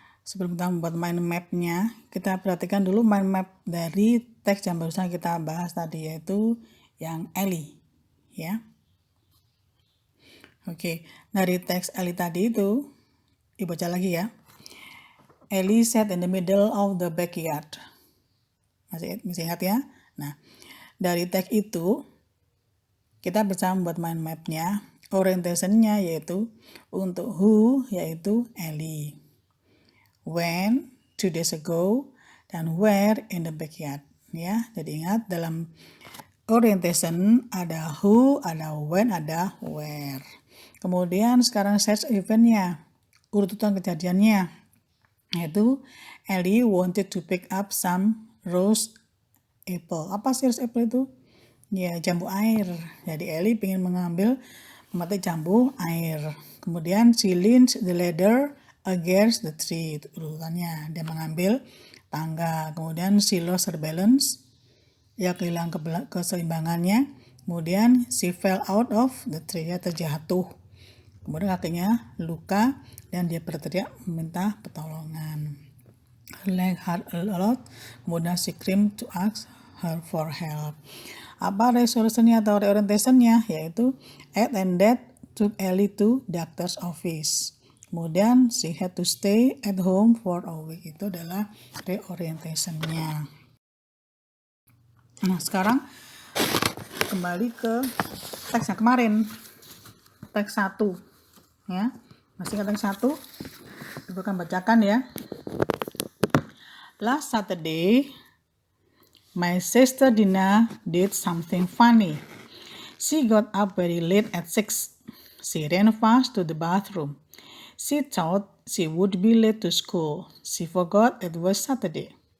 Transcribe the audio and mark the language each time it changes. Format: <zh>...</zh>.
<id>Sebelum kita membuat mind map-nya, kita perhatikan dulu mind map dari teks yang barusan kita bahas tadi, yaitu yang Ellie ya. Oke, dari teks Ellie tadi itu dibaca lagi ya.</id> <en>Ellie sat in the middle of the backyard.</en> <id>Masih ingat ya? Nah, dari teks itu kita bisa membuat mind map-nya. Orientation-nya yaitu untuk who yaitu Ellie,</id> <en>when 2 days ago,</en> <id>dan</id> <en>where in the backyard</en> <id>ya. Jadi ingat, dalam orientation ada who, ada when, ada where. Kemudian sekarang search event-nya, urutan kejadiannya, yaitu</id> <en>Ellie wanted to pick up some roast apple.</en> <id>Apa sih roast apple itu? Ya, jambu air. Jadi Ellie ingin memetik jambu air.</id> <en>Kemudian she leaned the ladder against the tree.</en> <id>Itu urutannya, dia mengambil tangga.</id> <en>Kemudian she lost her balance,</en> <id>ya kehilangan keseimbangannya.</id> <en>Kemudian she fell out of the tree,</en> <id>ya terjatuh. Kemudian kakinya luka dan dia berteriak meminta pertolongan.</id> <en>Her leg hurt a lot. Kemudian she screamed to ask her for help.</en> <id>Apa resolusinya atau reorientationnya?</id> <en>Yaitu Ed and Dad took Ellie to doctor's office. Kemudian she had to stay at home for a week.</en> <id>Itu adalah reorientationnya. Nah, sekarang kembali ke teks yang kemarin, teks 1 ya. Masih ingat teks 1? Ibu akan bacakan ya.</id> <en>Last Saturday, my sister Dina did something funny. She got up very late at 6. She ran fast to the bathroom. She thought she would be late to school. She forgot it was Saturday.</en>